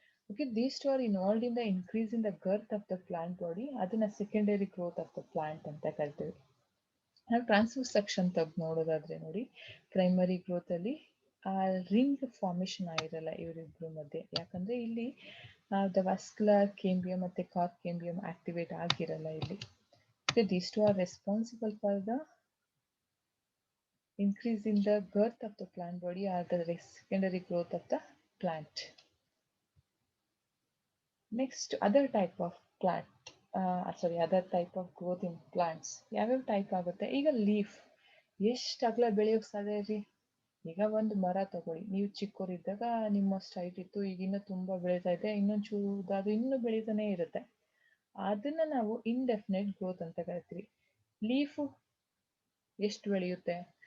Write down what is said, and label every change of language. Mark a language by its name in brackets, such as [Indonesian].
[English] Okay, these two are involved in the increase in the girth of the plant body. [Kannada] ಅದನ್ನ secondary growth of the plant ಅಂತ ಕರಿತೀವಿ. ನಾವು transfer section ತೆಗ್ದು ನೋಡೋದಾದ್ರೆ ನೋಡಿ, primary growth ಅಲ್ಲಿ ಆ ರಿಂಗ್ ಫಾರ್ಮೇಶನ್ ಆಗಿರಲ್ಲ ಇವರಿಬ್ರು ಮಧ್ಯೆ. ಯಾಕಂದ್ರೆ ಇಲ್ಲಿ ದ ವಾಸ್ಕ್ಯುಲರ್ ಕೇಂಬಿಯಂ ಮತ್ತೆ ಕಾರ್ಕ್ ಕೇಂಬಿಯಂ ಆಕ್ಟಿವೇಟ್ ಆಗಿರಲ್ಲ ಇಲ್ಲಿ. [English] These two are responsible for the increase in the girth of the plant body or the secondary growth of the plant. Next, other type of plant, other type of growth in plants. [Kannada] ಯಾವ್ಯಾವ type ಆಗುತ್ತೆ? ಈಗ leaf ಎಷ್ಟು ಅಗಲ ಬೆಳೆಯೋಕೆ ಸಾಧ್ಯ ರೀ? ಈಗ ಒಂದು ಮರ ತಗೊಳ್ಳಿ, ನೀವು ಚಿಕ್ಕವರಿದ್ದಾಗ ನಿಮ್ಮಷ್ಟು ಹೈಟ್ ಇತ್ತು, ಈಗ ಇನ್ನೂ ತುಂಬ ಬೆಳೀತಾ ಇದೆ, ಇನ್ನೊಂದು ಚೂರು ಇನ್ನೂ ಬೆಳೀತಾನೆ ಇರುತ್ತೆ. ಅದನ್ನ ನಾವು ಇಂಡೆಫಿನೆಟ್ ಗ್ರೋತ್ ಅಂತ ಕರಿತೀವಿ. ಲೀಫು ಎಷ್ಟು ಬೆಳೆಯುತ್ತೆ?